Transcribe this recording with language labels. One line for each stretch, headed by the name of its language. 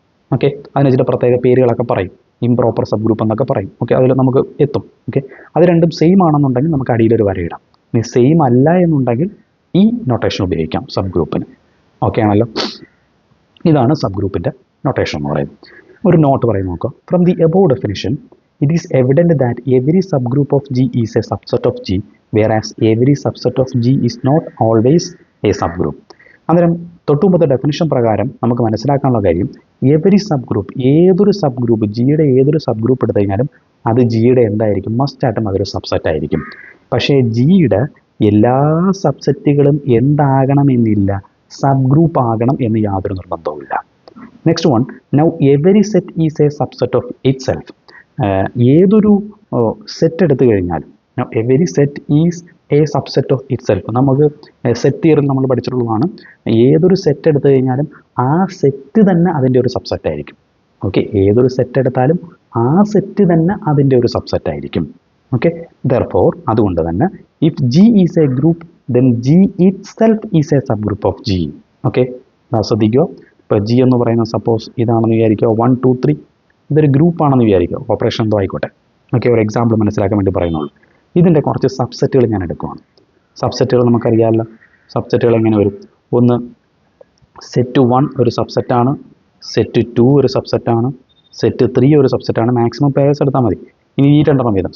Malayalam: Okay, അതിന് ചില പ്രത്യേക പേരുകളൊക്കെ പറയും, ഇംപ്രോപ്പർ സബ് ഗ്രൂപ്പ് എന്നൊക്കെ പറയും. ഓക്കെ, അതിൽ നമുക്ക് എത്തും. ഓക്കെ, അത് രണ്ടും സെയിം ആണെന്നുണ്ടെങ്കിൽ നമുക്ക് അടിയിലൊരു വര ഇടാം. ഇനി സെയിം അല്ല എന്നുണ്ടെങ്കിൽ ഈ നൊട്ടേഷൻ ഉപയോഗിക്കാം സബ് ഗ്രൂപ്പിന്. ഓക്കെ ആണല്ലോ? ഇതാണ് സബ് ഗ്രൂപ്പിൻ്റെ നൊട്ടേഷൻ എന്ന് പറയുന്നത്. ഒരു നോട്ട് പറയും നോക്കാം. From the above definition
English: it is evident that every subgroup of G is a subset of G, whereas every subset of G is not always a subgroup.
Malayalam: അന്നേരം തൊട്ടുമുമ്പത്തെ definition പ്രകാരം നമുക്ക് മനസ്സിലാക്കാനുള്ള കാര്യം,
English: every subgroup,
Malayalam: ഏതൊരു sub group, ജിയുടെ ഏതൊരു sub group എടുത്തു കഴിഞ്ഞാലും അത് ജിയുടെ എന്തായിരിക്കും? മസ്റ്റായിട്ടും അതൊരു സബ്സെറ്റ് ആയിരിക്കും. പക്ഷേ ജിയുടെ എല്ലാ സബ്സെറ്റുകളും എന്താകണമെന്നില്ല, സബ് ഗ്രൂപ്പ് ആകണം എന്ന് യാതൊരു നിർബന്ധവുമില്ല.
English: Next one, now every set is a subset of itself.
Malayalam: ഏതൊരു സെറ്റ് എടുത്തു കഴിഞ്ഞാലും
English: Every set is a subset of itself.
Malayalam: നമുക്ക് സെറ്റ് തിയറിയിൽ നമ്മൾ പഠിച്ചിട്ടുള്ളതാണ്. ഏതൊരു സെറ്റ് എടുത്തു കഴിഞ്ഞാലും ആ സെറ്റ് തന്നെ അതിൻ്റെ ഒരു സബ്സെറ്റ് ആയിരിക്കും. ഓക്കെ, ഏതൊരു സെറ്റ് എടുത്താലും ആ സെറ്റ് തന്നെ അതിൻ്റെ ഒരു സബ്സെറ്റ് ആയിരിക്കും. ഓക്കെ, ദെർഫോർ അതുകൊണ്ട് തന്നെ
English: If G is a group then G itself is a subgroup of G.
Malayalam: Okay, ശ്രദ്ധിക്കുക. ഇപ്പോൾ G എന്ന് പറയുന്ന സപ്പോസ് ഇതാണെന്ന് വിചാരിക്കുക, 1 2 3 ഇതൊരു ഗ്രൂപ്പാണെന്ന് വിചാരിക്കുക, ഓപ്പറേഷൻ എന്തോ ആയിക്കോട്ടെ. ഓക്കെ, ഒരു എക്സാമ്പിൾ മനസ്സിലാക്കാൻ വേണ്ടി പറയുന്നുള്ളൂ. ഇതിൻ്റെ കുറച്ച് സബ്സെറ്റുകൾ ഞാൻ എടുക്കുകയാണ്. സബ്സെറ്റുകൾ നമുക്കറിയാമല്ലോ. സബ്സെറ്റുകൾ എങ്ങനെ വരും? ഒന്ന് സെറ്റ് 1 ഒരു സബ്സെറ്റാണ്, സെറ്റ് 2 ഒരു സബ്സെറ്റാണ്, സെറ്റ് 3 ഒരു സബ്സെറ്റാണ്. മാക്സിമം പേഴ്സ് എടുത്താൽ മതി. ഇനി ഈ രണ്ടെണ്ണം വീതം.